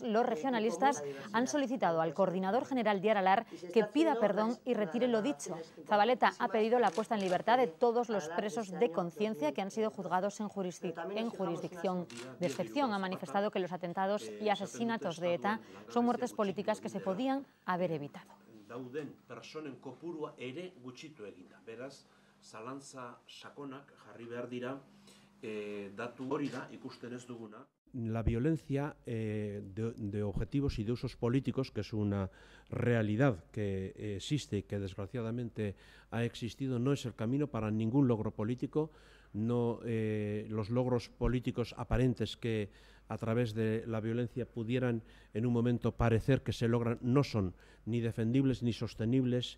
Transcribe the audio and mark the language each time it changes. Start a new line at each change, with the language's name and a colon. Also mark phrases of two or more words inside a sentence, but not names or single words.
Spanish: Los regionalistas han solicitado al coordinador general de Aralar que pida perdón y retire lo dicho. Zabaleta ha pedido la puesta en libertad de todos los presos de conciencia que han sido juzgados en jurisdicción de excepción. Ha manifestado que los atentados y asesinatos de ETA son muertes políticas que se podían haber evitado.
Basque: Dauden personen kopurua ere gutxitu eginda. Beraz, zalantza sakonak jarri behar dira, datu hori da ikusten ez duguna.
Spanish: La violencia de objetivos y de usos políticos, que es una realidad que existe y que desgraciadamente ha existido, no es el camino para ningún logro político. No, los logros políticos aparentes que a través de la violencia pudieran en un momento parecer que se logran no son ni defendibles ni sostenibles.